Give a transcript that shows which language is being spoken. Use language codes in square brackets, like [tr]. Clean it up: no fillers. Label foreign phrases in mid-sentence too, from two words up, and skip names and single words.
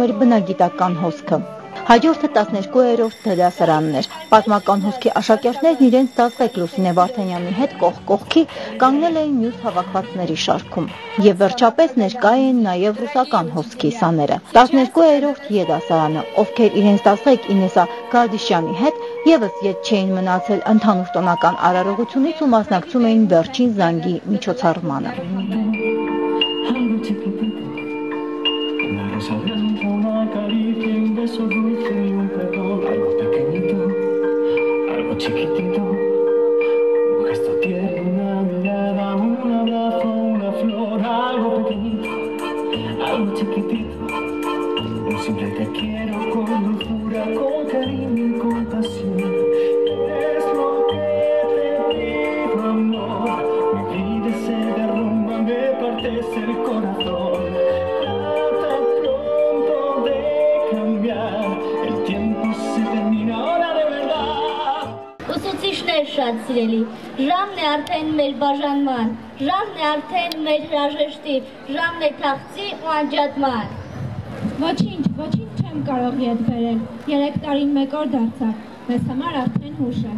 [hy] էր բնագիտական հոսքը։ Հաջորդը 12-րդ D դասարանն էր։ Պատմական հոսքի աշակերտներն իրենց դասղեկ Լուսինե Վարդանյանի հետ կողք կողքի կանգնել էին մյուս հավաքվածների շարքում։ Եվ վերջապես ներկա էին նաև ռուսական հոսքի սաները։ 12-րդ Ե դասարանը, ովքեր իրենց դասղեկ Ինեսա Գարդիշյանի հետ եւս ետ չէին մնացել ընդհանուր տոնական արարողությունից ու մասնակցում էին վերջին զանգի միջոցառմանը։ [es] Chiquitito, un gesto tierno, una mirada, un abrazo, una flor, algo pequeñito, algo chiquitito, un simple te quiero con dulzura, con cariño y compasión. Es lo que te pido, amor, mi vida se derrumba, me partes el corazón. Trata pronto de cambiar, el tiempo se termina ahora de verdad. [hy] Ուսուցիչներ շատ սիրելի, ժամն է արդեն մեր բաժանման, ժամն է արդեն մեր հրաժեշտի, ժամն է թախծի ու անջատման։ Ոչինչ չեմ կարող ետ բերել, 3 տարին մեկ օր դարձավ, մեզ համար արդեն հուշ է։